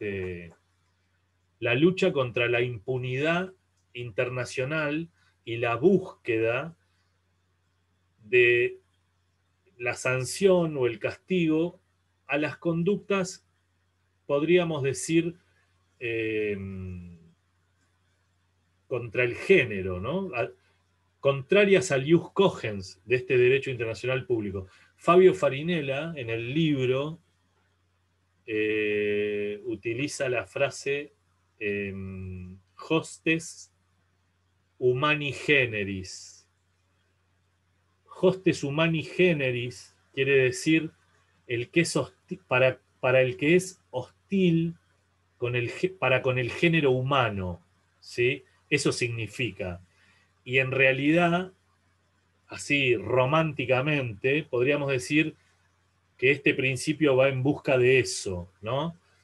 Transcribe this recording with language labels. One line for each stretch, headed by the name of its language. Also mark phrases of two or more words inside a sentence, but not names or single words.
Spanish: la lucha contra la impunidad internacional y la búsqueda de la sanción o el castigo a las conductas, podríamos decir, contra el género, ¿no? Contrarias al
Latin: ius cogens
Spanish: de este derecho internacional público. Fabio Farinella, en el libro, utiliza la frase
Latin: hostes humani generis. Hostes humani generis
Spanish: quiere decir el que es hostil, para el que es hostil para con el género humano, ¿sí? Eso significa. Y en realidad, así románticamente, podríamos decir este principio va en busca de eso, ¿no?